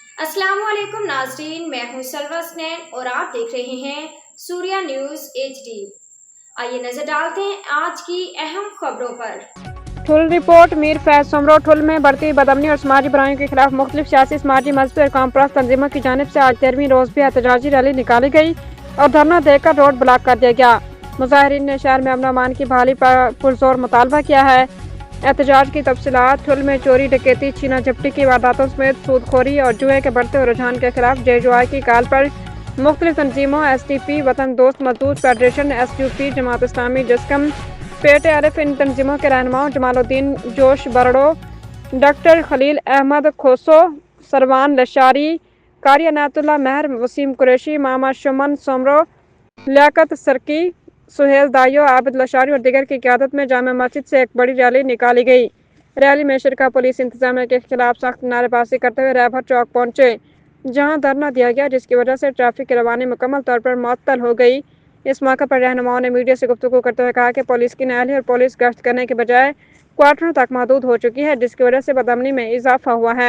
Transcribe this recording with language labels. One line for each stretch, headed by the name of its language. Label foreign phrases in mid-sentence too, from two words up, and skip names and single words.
Urdu: السلام علیکم ناظرین، میں ہوں سلوی سنین اور آپ دیکھ رہے ہیں سوریا نیوز HD. آئیے نظر ڈالتے ہیں آج کی اہم خبروں پر. ٹھل رپورٹ. میر فیض سمرو ٹھل میں بڑھتی بدامنی اور سماجی برائیوں کے خلاف مختلف سیاسی، سماجی، مذہبی اور قوم پرست تنظیموں کی جانب سے آج 13ویں روز بھی احتجاجی ریلی نکالی گئی اور دھرنا دے کر روڈ بلاک کر دیا گیا. مظاہرین نے شہر میں امن امان کی بحالی پر پرزور مطالبہ کیا ہے. احتجاج کی تفصیلات. ٹھل میں چوری، ڈکیتی، چھینا جھپٹی کی وارداتوں سمیت سودخوری اور جوئے کے بڑھتے ہوئے رجحان کے خلاف JJY کی کال پر مختلف تنظیموں SDP، وطن دوست مزدور فیڈریشن، SUP، جماعت اسلامی، جسقم، پیٹ عرف، ان تنظیموں کے رہنماؤں جمال الدین جوش برڑو، ڈاکٹر خلیل احمد کھوسو، سروان لاشاری، قاری عنایت اللہ مہر، وسیم قریشی، ماما شمن سمرو، لیاقت سرکی، سہیل دائیو، عابد لاشاری اور دیگر کی قیادت میں جامع مسجد سے ایک بڑی ریلی نکالی گئی. ریلی میں شرکاء پولیس انتظامیہ کے خلاف سخت نعرے بازی کرتے ہوئے رہبر چوک پہنچے، جہاں دھرنا دیا گیا، جس کی وجہ سے ٹریفک کی روانی مکمل طور پر معطل ہو گئی. اس موقع پر رہنماؤں نے میڈیا سے گفتگو کرتے ہوئے کہا کہ پولیس کی نااہلی اور پولیس گشت کرنے کے بجائے کوارٹروں تک محدود ہو چکی ہے، جس کی وجہ سے بدامنی میں اضافہ ہوا ہے.